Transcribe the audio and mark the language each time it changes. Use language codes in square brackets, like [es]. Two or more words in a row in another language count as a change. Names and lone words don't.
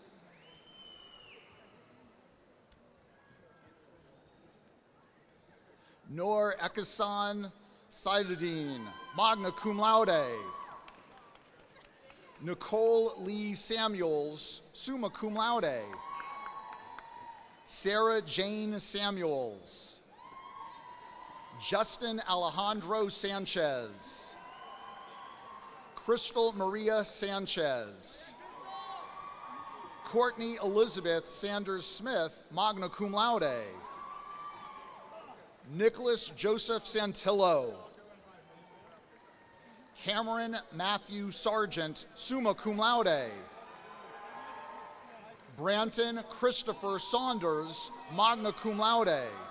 [en] Noor Ekasan Saidadeen, [la] magna cum laude. [en] Nicole Lee Samuels, [la] summa cum laude. [en] Sarah Jane Samuels. Justin Alejandro Sanchez. Crystal Maria Sanchez. Courtney Elizabeth Sanders Smith, [la] magna cum laude. [en] Nicholas Joseph Santillo. Cameron Matthew Sargent, [la] summa cum laude. [en] Branton Christopher Saunders, [la] magna cum laude.